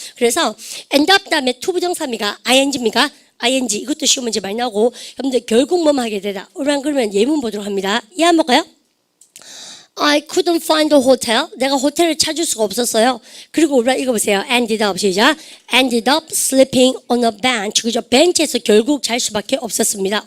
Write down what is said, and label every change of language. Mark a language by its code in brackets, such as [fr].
[ko] 그래서 end up 다음에 투부정사입니까? ing입니까? ing 이것도 쉬운 문제 많이 나오고 여러분들 결국 뭐만 하게 되다. 그러면 예문 보도록 합니다. 이해 한번 볼까요? [en] I couldn't find a hotel. [ko] 내가 호텔을 찾을 수가 없었어요. 그리고 우리가 이거 보세요. [en] ended up [ko] 시작. [en] ended up sleeping on a bench. [ko] 그죠? 벤치에서 결국 잘 수밖에 없었습니다.